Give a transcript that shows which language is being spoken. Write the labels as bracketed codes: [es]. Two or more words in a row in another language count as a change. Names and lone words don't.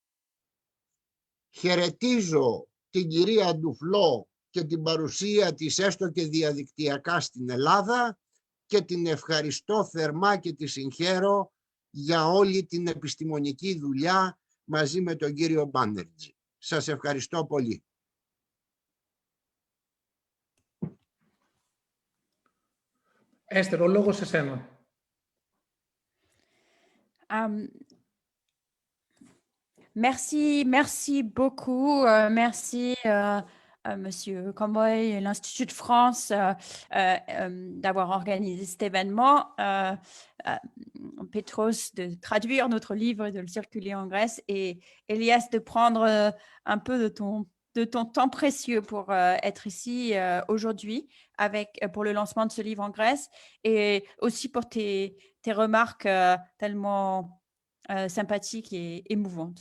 [el] Χαιρετίζω την κυρία Ντουφλό και την παρουσία της έστω και διαδικτυακά στην Ελλάδα και την ευχαριστώ θερμά και τη συγχαίρω για όλη την επιστημονική δουλειά μαζί με τον κύριο Μπάνερτζη. Σας ευχαριστώ πολύ. Έστερ, ο λόγος σε σένα. [fr] Merci beaucoup. Merci, Monsieur Comboy et l'Institut de France d'avoir organisé cet événement. Petros, de traduire notre livre et de le circuler en Grèce, et Elias, de prendre un peu de ton temps précieux pour être ici aujourd'hui pour le lancement de ce livre en Grèce, et aussi pour tes remarques tellement sympathiques et émouvantes.